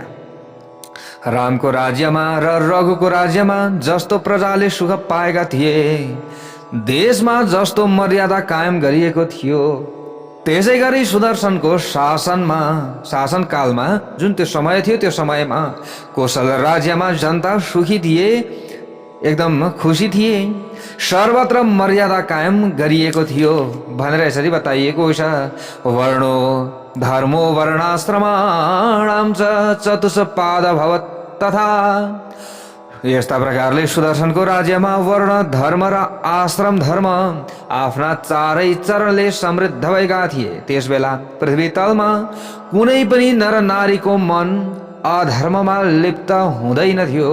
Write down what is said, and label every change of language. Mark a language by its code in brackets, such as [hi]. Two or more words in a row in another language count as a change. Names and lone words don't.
[ne] रामको राज्यमा र रघुको राज्यमा जस्तो प्रजाले सुख पाएका थिए, देशमा जस्तो मर्यादा कायम गरिएको थियो, त्यसै गरी सुदर्शनको शासनकालमा जुन त्यो समय थियो, त्यो समयमा कोशल राज्यमा जनता सुखी थिए, एकदम खुसी थिए, सर्वत्र मर्यादा कायम गरिएको थियो भनेर यसरी बताइएको छ। [sa] वर्णो धर्मो वर्णाश्रमाणां च चतुष्पाद भवत् तथा। [ne] यस्ता प्रकारले सुदर्शनको राज्यमा वर्ण धर्म र आश्रम धर्म आफ्ना चारै चरणले समृद्ध भएका थिए। त्यसबेला पृथ्वी तलमा कुनै पनि नर नारीको मन अधर्ममा लिप्त हुँदैन थियो।